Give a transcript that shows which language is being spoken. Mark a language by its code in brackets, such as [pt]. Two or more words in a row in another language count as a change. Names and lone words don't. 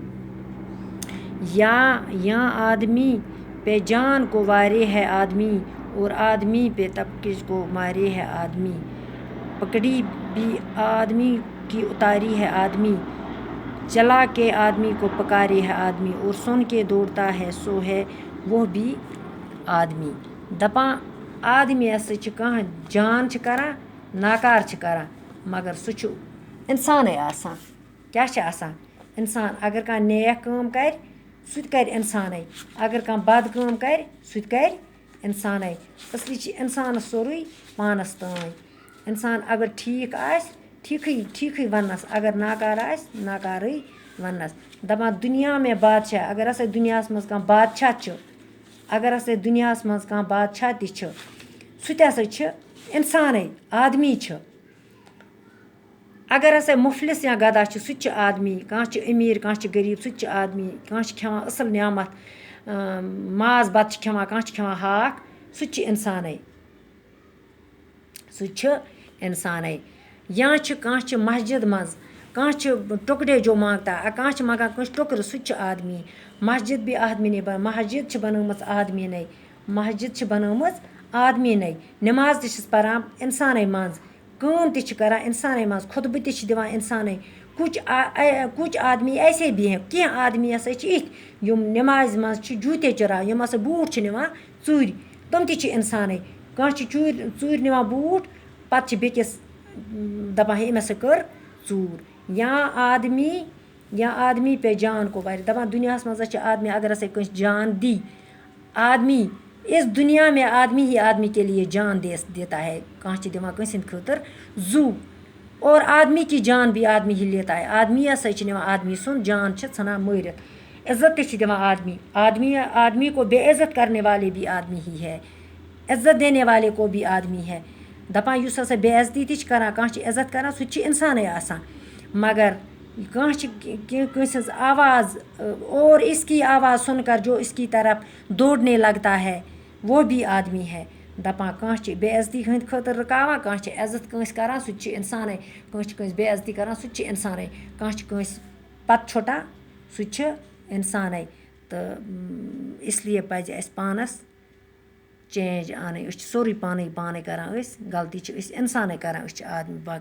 [ur] یا آدمی پہ جان کو وارے ہے آدمی، اور آدمی پہ تبکش کو مارے ہے آدمی. پکڑی بھی آدمی کی اتاری ہے آدمی، چلا کے آدمی کو پکارے ہے آدمی. اور سن کے دوڑتا ہے سو ہے وہ بھی آدمی. [ks] دپاں آدمی کہاں جان کران ناکار کران، مگر سہ انسانے آسان. کیا آسان؟ انسان. اگر کانٛہہ نیک کٲم کرِ سُہ تہِ کرِ انسانے، اگر کانٛہہ بد کٲم کرِ سُہ تہِ کرِ انسانے. اصلی انسانس سورُے پانس تام. انسان اگر ٹھیک آسہِ ٹھیکھٕے وننس، اگر ناکار آسہِ ناکارٕے وننس. دپان [ur] دنیا میں بادشاہ، [ks] اگر ہسا دنیاہس منٛز کانٛہہ بادشاہ چھُ، اگر ہسا دنیاہس منٛز کانٛہہ بادشاہ تہِ چھُ سُہ تہِ ہسا چھُ انسانے، آدمی چھُ. اگر ہسا مفلس یا گدا چھُ سُہ تہِ چھُ آدمی. کانٛہہ چھُ امیر کانٛہہ چھُ غریب سُہ تہِ چھُ آدمی. کانٛہہ چھُ کھٮ۪وان اصل نعمت ماز بتہٕ چھُ کھٮ۪وان، کانٛہہ چھُ کھٮ۪وان ہاکھ، سُہ تہِ چھُ انسانے. سُہ چھُ انسانے. یا چھُ کانٛہہ چھُ مسجد منٛز، کانٛہہ چھُ [ur] ٹُکڑے جو مانگتا، [ks] کانٛہہ چھُ منگان کٲنٛسہِ ٹُکرٕ سُہ تہِ چھُ آدمی. [ur] مسجد بھی آدمی نے [ks] مسجد چھِ بنٲومٕژ آدمیٖنٕے. مسجد چھِ بنٲومٕژ آدمیٖنٕے. نماز تہِ چھِس پران انسانٕے منٛز، کٲم تہِ چھِ کران انسانٕے منٛز، خطبہٕ تہِ چھِ دِوان انسانٕے. [ur] کُچھ آدمی ایسے بھی ہیں. [ks] کینٛہہ آدمی ہسا چھِ یِتھۍ یِم نمازِ منٛز چھِ جوٗتے چُراوان، یِم ہسا بوٗٹھ چھِ نِوان ژوٗرِ، تِم تہِ چھِ اِنسانٕے. کانٛہہ چھِ ژوٗرِ نِوان بوٗٹھ پتہٕ چھِ بیٚکِس دپان ہے أمۍ ہسا کٔر ژوٗر. [ur] یا آدمی پہ جان کو وارِ. [ks] دپان دنیاہس منٛز چھِ آدمی اگر ہسا کٲنٛسہِ جان دی، [ur] آدمی اس دنیا میں آدمی ہی آدمی کے لیے جان دیتا ہے. [ks] کانٛہہ چھِ دِوان کٲنٛسہِ ہِنٛدِ خٲطرٕ زُو، [ur] اور آدمی کی جان بھی آدمی ہی لیتا ہے. [ks] آدمی ہسا چھِ نِوان آدمی سُنٛد جان چھِ ژھٕنان مٲرِتھ. عزت تہِ چھِ دِوان [ur] آدمی کو بے عزت کرنے والے بھی آدمی ہی ہے، عزت دینے والے کو بھی آدمی ہے. [ks] دپان یُس ہسا بے عزتی تہِ چھِ کران کانٛہہ چھِ عزت کران سُہ تہِ چھِ انسانٕے آسان. مگر کانٛہہ چھِ کٲنٛسہِ ہٕنٛز آواز [ur] اور اس کی آواز سن کر جو اس کی طرف دوڑنے لگتا ہے وہ بھی آدمی ہے. [ks] دپان کانٛہہ چھِ بے عزتی ہٕنٛدِ خٲطرٕ رُکاوان، کانٛہہ چھِ عزت کٲنٛسہِ کران سُہ تہِ چھِ اِنسانٕے. کٲنٛسہِ چھِ کٲنٛسہِ بے عزتی کران سُہ تہِ چھِ اِنسانٕے. کانٛہہ چھِ کٲنٛسہِ پتہٕ چھۄٹان سُہ تہِ چھِ اِنسانٕے. تہٕ اسلیے پزِ اَسہِ پانس چینج اَنٕنۍ. أسۍ چھِ سورُے پانے کران، أسۍ غلطی چھِ أسۍ اِنسانٕے کران، أسۍ چھِ آدمی.